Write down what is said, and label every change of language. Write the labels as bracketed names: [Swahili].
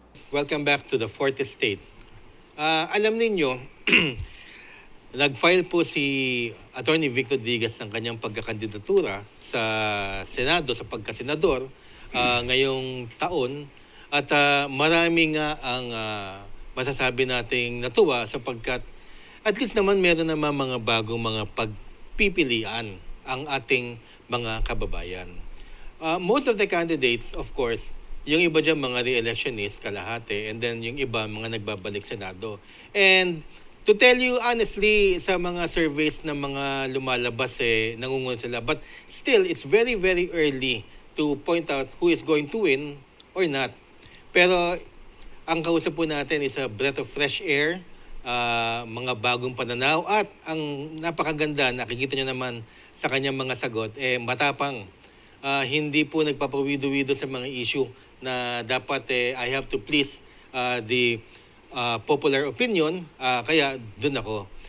[English] Welcome back to the Fourth Estate. [Filipino] Alam ninyo, nag-file po si Attorney Vic Rodriguez ng kanyang pagkakandidatura sa Senado, sa pagkasenador ngayong taon. At marami nga ang masasabi nating natuwa sapagkat at least naman meron naman mga bagong mga pagpipilian ang ating mga kababayan. [English] Most of the candidates, of course, [Filipino] yung iba dyan mga re-electionist, kalahati, and then yung iba mga nagbabalik Senado. [English] And to tell you honestly, [Filipino] sa mga surveys na mga lumalabas, nangunguna sila. [English] But still, it's very, very early to point out who is going to win or not. [Filipino] Pero ang kausap po natin [English] is a breath of fresh air, [Filipino] mga bagong pananaw, at ang napakaganda, nakikita nyo naman sa kanyang mga sagot, matapang. Hindi po nagpapawido-wido sa mga issue na dapat [English] I have to please the popular opinion, [Filipino] kaya dun ako.